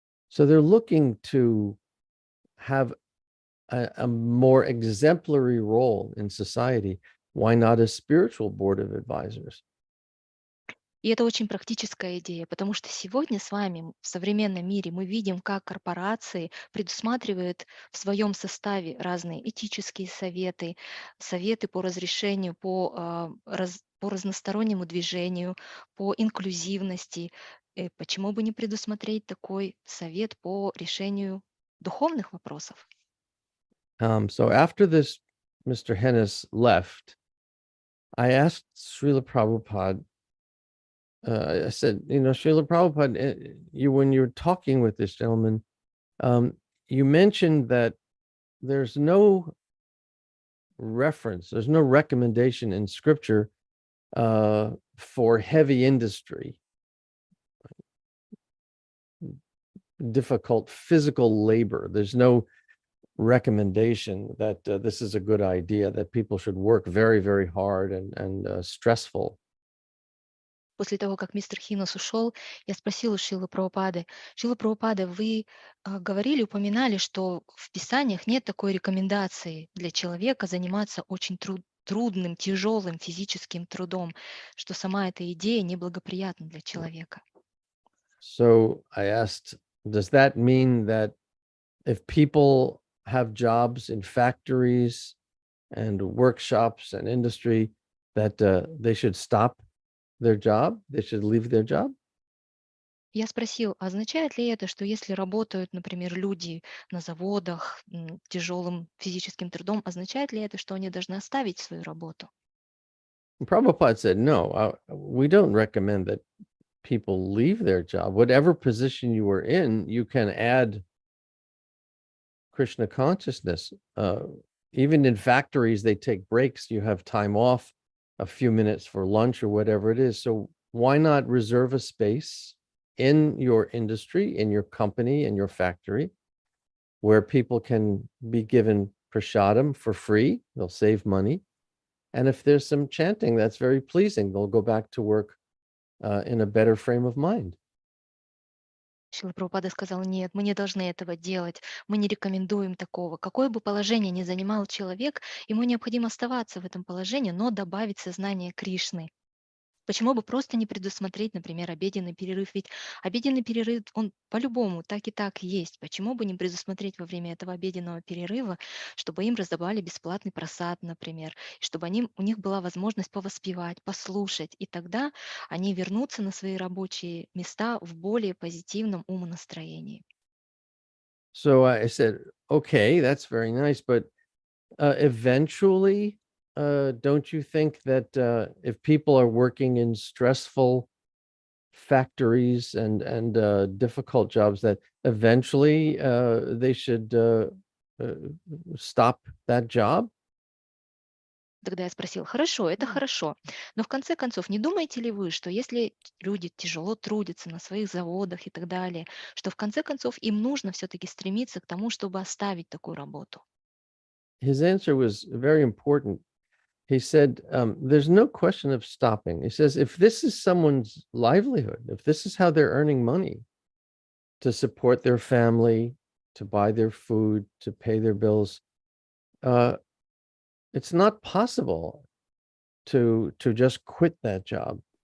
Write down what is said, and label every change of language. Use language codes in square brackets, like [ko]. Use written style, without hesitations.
[en] So they're looking to have a more exemplary role in society. Why not a spiritual board of advisors? [ru] И это очень практическая идея, потому что сегодня с вами в современном мире мы видим, как корпорации предусматривают в своем составе разные этические советы, советы по разрешению, по разностороннему движению, по инклюзивности. Почему бы не предусмотреть такой совет по решению духовных вопросов? [en] So after this, Mr. Hennis left, I asked Srila Prabhupada, I said, Srila Prabhupada, when you were talking with this gentleman, you mentioned that there's no there's no recommendation in scripture for heavy industry, difficult physical labor. There's no recommendation that this is a good idea, that people should work very, very hard and stressful. [ru] После того, как мистер Хинос ушел, я спросила у Шилы Прабхупады: Шила Прабхупада, вы говорили, упоминали, что в Писаниях нет такой рекомендации для человека заниматься очень трудным, тяжелым физическим трудом, что сама эта идея неблагоприятна для человека. [en] So I asked, does that mean that if people have jobs in factories and workshops and industry, that they should stop their job? They should leave their job? [ru] Я спросил, а означает ли это, что если работают, например, люди на заводах тяжелым физическим трудом, означает ли это, что они должны оставить свою работу? [en] And Prabhupada said, no, we don't recommend that people leave their job. Whatever position you are in, you can add Krishna consciousness. Even in factories, they take breaks. You have time off, a few minutes for lunch or whatever it is. So why not reserve a space in your industry, in your company, in your factory, where people can be given prasadam for free? They'll save money. And if there's some chanting, that's very pleasing. They'll go back to work in a better frame of mind. [ru] Шрила Прабхупада сказал: нет, мы не должны этого делать, мы не рекомендуем такого. Какое бы положение ни занимал человек, ему необходимо оставаться в этом положении, но добавить сознание Кришны. Почему бы просто не предусмотреть, например, обеденный перерыв? Ведь обеденный перерыв, он по-любому так и так есть. Почему бы не предусмотреть во время этого обеденного перерыва, чтобы им раздавали бесплатный просад, например, и чтобы у них была возможность повоспевать, послушать, и тогда они вернутся на свои рабочие места в более позитивном умонастроении. [en] So I said, okay, that's very nice, but eventually, don't you think that if people are working in stressful factories and difficult jobs, that eventually they should uh, stop that job? [ru] Тогда я спросил: хорошо, это хорошо, но в конце концов, не думаете ли вы, что если люди тяжело трудятся на своих заводах и так далее, что в конце концов им нужно все-таки стремиться к тому, чтобы оставить такую работу? [en] His answer was very important. He said, there's no question of stopping. He says, if this is someone's livelihood, if this is how they're earning money to support their family, to buy their food, to pay their bills, uh, it's not possible to just quit that job.